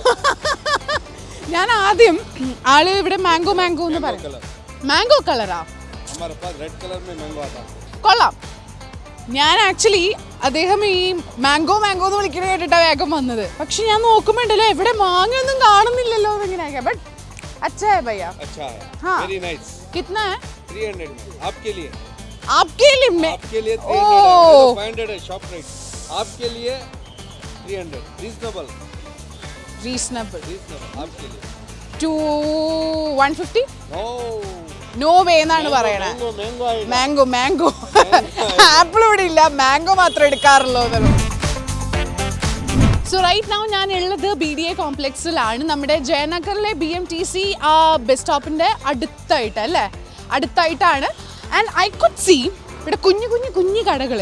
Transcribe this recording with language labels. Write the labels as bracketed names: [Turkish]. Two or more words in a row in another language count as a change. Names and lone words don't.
[Malayalam] ഞാൻ ആദ്യം ആള് ഇവിടെ [English] mango mango [Malayalam] എന്ന് പറയും. മാംഗോ കളറാ? കൊള്ളാം. ഞാൻ ആക്ച്വലി അദ്ദേഹം ഈ [English] mango mango [Malayalam] എന്ന് വിളിക്കണ കേട്ടിട്ടാണ് വേഗം വന്നത്. പക്ഷെ ഞാൻ നോക്കുമ്പോണ്ടല്ലോ എവിടെ മാങ്ങയൊന്നും കാണുന്നില്ലല്ലോ എന്നിങ്ങനെയൊക്കെ. [Hindi] ബട്ട് अच्छा है भैया, अच्छा है. हाँ, [English] very nice. [Hindi] कितना है? 300 में आपके लिए. आपके लिए आपके लिए 300 ओह 500 है [English] shop price, [Hindi] आपके लिए 300 रीजनेबल रीजनेबल आपके लिए [Malayalam] ടു 150 [Hindi] नो [English] no way [Malayalam] എന്നാണ് പറയണേ. [Hindi] मैंगो आएगा [English] mango apple [Malayalam] ഇവിടെ ഇല്ല, മാംഗോ മാത്രം എടുക്കാറുള്ളൂ. [English] so right now [Malayalam] ഞാൻ ഉള്ളത് BDA കോംപ്ലക്സിലാണ്, നമ്മുടെ ജയനഗറിലെ BMTC ബസ് സ്റ്റോപ്പിൻ്റെ അടുത്തായിട്ട് അല്ലേ, അടുത്തായിട്ടാണ്. [English] and I could see [Malayalam] ഇവിടെ കുഞ്ഞു കടകൾ.